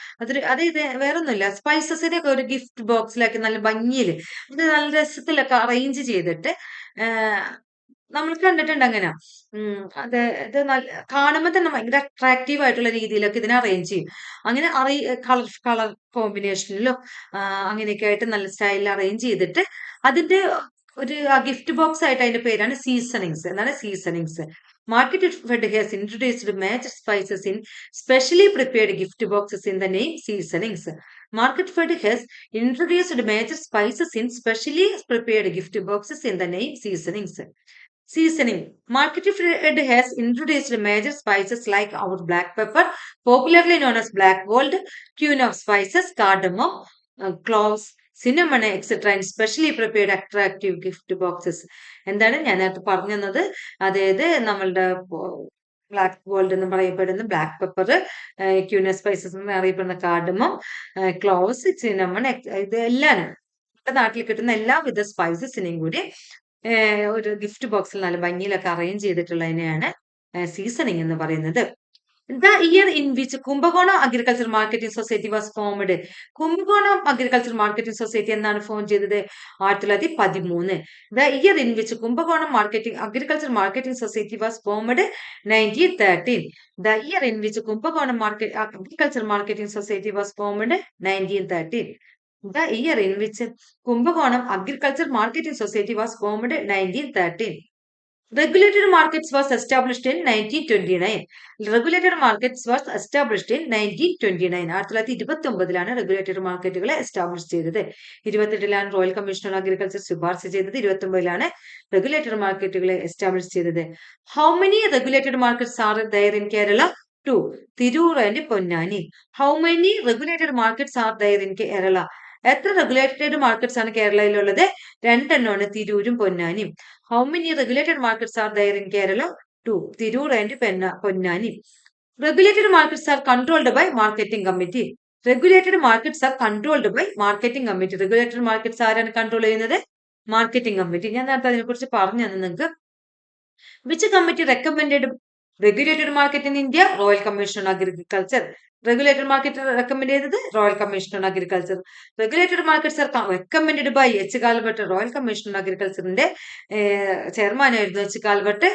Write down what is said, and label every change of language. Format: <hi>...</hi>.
<ml>അതായത് വേറൊന്നുമില്ല, സ്പൈസസിനെ ഒക്കെ ഒരു ഗിഫ്റ്റ് ബോക്സിലാക്കി നല്ല ഭംഗിയിൽ അത് നല്ല രസത്തിലൊക്കെ അറേഞ്ച് ചെയ്തിട്ട് നമ്മൾ കണ്ടിട്ടുണ്ട് അങ്ങനെ. ഇത് കാണുമ്പോൾ തന്നെ ഭയങ്കര അട്രാക്റ്റീവ് ആയിട്ടുള്ള രീതിയിലൊക്കെ ഇതിനെ അറേഞ്ച് ചെയ്യും. അങ്ങനെ കളർ കോമ്പിനേഷനിലും അങ്ങനെയൊക്കെ ആയിട്ട് നല്ല സ്റ്റൈലിൽ അറേഞ്ച് ചെയ്തിട്ട് അതിന്റെ ഒരു ഗിഫ്റ്റ് ബോക്സ് ആയിട്ട് അതിന്റെ പേരാണ് സീസണിങ്സ്. എന്താണ്? Seasonings.</ml> <en>Market Fed has introduced major spices in specially prepared gift boxes in the name seasonings. Market Fed has introduced major spices in specially prepared gift boxes in the name seasonings. Seasoning. Market Fed has introduced major spices like our black pepper, popularly known as black gold, queen of spices, cardamom, cloves, cinnamon etcetera in specially prepared attractive gift boxes.</en> <ml>എന്താണ് ഞാൻ നേരത്തെ പറഞ്ഞു തന്നത്? അതായത് നമ്മളുടെ black gold എന്ന് പറയപ്പെടുന്ന black pepper, ക്യൂന spices എന്ന് അറിയപ്പെടുന്ന കാർഡമം, ക്ലോവ്സ്, സിനമൺ, ഇതെല്ലാം നമ്മുടെ നാട്ടിൽ കിട്ടുന്ന എല്ലാവിധ സ്പൈസസിനെയും കൂടി ഒരു ഗിഫ്റ്റ് ബോക്സിൽ നല്ല ഭംഗിയിലൊക്കെ അറേഞ്ച് ചെയ്തിട്ടുള്ളതിനെയാണ് സീസണിങ് എന്ന് പറയുന്നത്.</ml> <en>The year in which Kumbakonam Agriculture Marketing Society was formed.</en> <ml>Kumbakonam Agriculture Marketing Society എന്നാണ് ഫോം ചെയ്തത് 1913.</ml> <en>The year in which Kumbakonam Agriculture Marketing Society was formed 1913. The year in which Kumbakonam Agriculture Marketing Society was formed 1913. The year in which Kumbakonam Agriculture Marketing Society was formed 1913. Regulated markets was established in 1929. Regulated markets was established in 1929.</en> <ml>1929 regulated മാർക്കറ്റുകളെ establish ചെയ്തത്. 28 royal commission on agriculture ശുപാർശ ചെയ്തത്. 29 regulated മാർക്കറ്റുകളെ establish ചെയ്തത്.</ml> <en>How many regulated markets are there in Kerala? 2. Tirur and Ponnani. How many regulated markets are there in Kerala?</en> <ml>എത്ര regulated markets ആണ് കേരളയിലുള്ളത്? രണ്ടെണ്ണമാണ്, തിരൂരും പൊന്നാനിയും.</ml> <en>How many regulated markets are there in Kerala? 2. Tirur and Ponnani. Regulated markets are controlled by marketing committee. Regulated markets are controlled by marketing committee.</en> <ml>Regulated markets ആരാണ് control ചെയ്യുന്നത്? Marketing committee. ഞാൻ നേരത്തെ അതിനെ കുറിച്ച് പറഞ്ഞു തന്നെ നിങ്ങൾക്ക്.</ml> <en>Which committee recommended regulated market in India? Royal Commission on Agriculture. Regulated market recommend ചെയ്തത് Royal Commission on Agriculture. Regulated markets are recommended by H. Calvert.</en> <ml>Royal Commission on Agriculture-ന്റെ chairman ആയിരുന്നു H. Calvert.</ml>